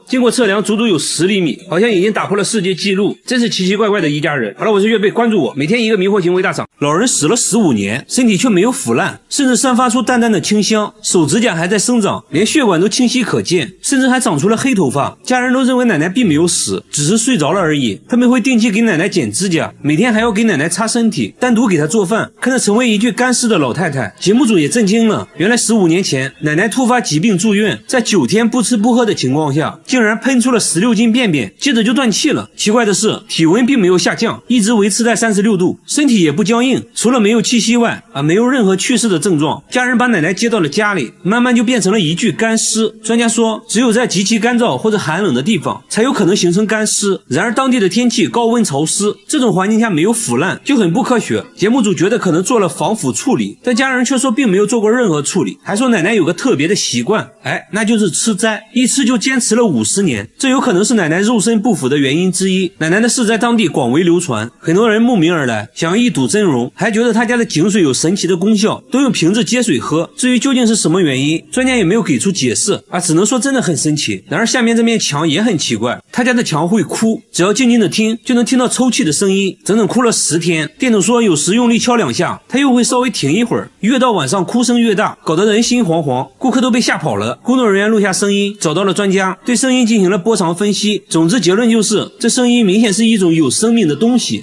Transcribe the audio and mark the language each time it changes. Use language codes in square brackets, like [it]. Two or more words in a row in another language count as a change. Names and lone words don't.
[zh] 經過測量，足足有10厘米，好像已經打破了世界紀錄。真是奇奇怪怪的一家人。好了，我是月貝，關注我，每天一個迷惑行為大賞。老人死了15年，身體卻沒有腐爛，甚至散發出淡淡的清香，手指甲還在生長，連血管都清晰可見，甚至還長長出了黑頭髮。家人都認為奶奶並沒有死，只是睡着了而已。他們會定期給奶奶剪指甲，每天還要給奶奶擦身體，單獨給她做飯。看着成為一具乾屍的老太太，節目組也震驚了。原來15年前奶奶突發疾病住院，在9天不吃不喝的情況下，竟然噴出了16斤便便，接着就斷氣了。奇怪的是，體溫並沒有下降，一直維持在36度，身體也不僵硬，除了沒有氣息外，沒有任何去世的症狀。家人把奶奶接到了家裡，慢慢就變成了一具乾屍。專家說，只有在極其乾燥或者寒冷的地方，才有可能形成乾屍。然而當地的天气高溫潮濕，這種環境下沒有腐爛，就很不科學。節目組覺得可能做了防腐處理，但家人卻說並沒有做過任何處理，還說奶奶有個特別的習慣，那就是吃齋，一吃就堅持了50年，這有可能是奶奶肉身不腐的原因之一。奶奶的事在當地廣為流傳，很多人慕名而來，想要一睹真容，還覺得她家的井水有神奇的功效，都用瓶子接水喝。至於究竟是什麼原因，專家也沒有給出解釋，只能說真的很神奇。然而下面這面牆也很奇怪，他家的牆會哭，只要靜靜的聽，就能聽到抽泣的聲音，整整哭了10天。店主說有時用力敲2下，他又會稍微停一會兒，越到晚上哭聲越大，搞得人心惶惶，顧客都被嚇跑了。工作人員錄下聲音，找到了專家，對聲音進行了波長分析，總之結論就是這聲音明顯是一種有生命的東西。